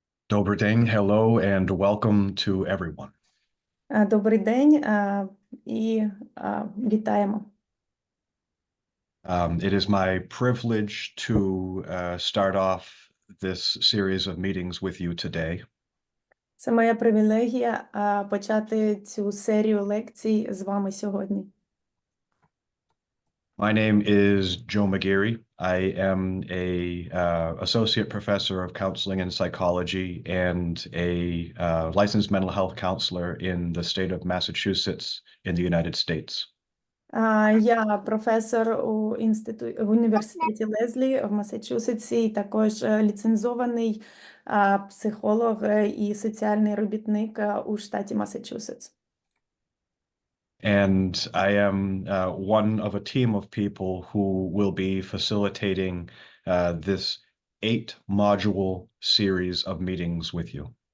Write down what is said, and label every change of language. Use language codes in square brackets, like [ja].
[uk] Добрий день, [en] hello, and welcome to everyone. [uk] Добрий день і вітаємо. [en] It is my privilege to start off this series of meetings with you today. [uk] Це моя привілегія почати цю серію лекцій з вами сьогодні. [en] My name is Joe McGeary. I am a associate professor of counseling and psychology and a licensed mental health counselor in the state of Massachusetts in the United States. [uk] Я професор в університеті Лезлі в Масачусетсі, і також ліцензований психолог і соціальний робітник у штаті Масачусетс. [en] And I am one of a team of people who will be facilitating this 8-module series of meetings with you.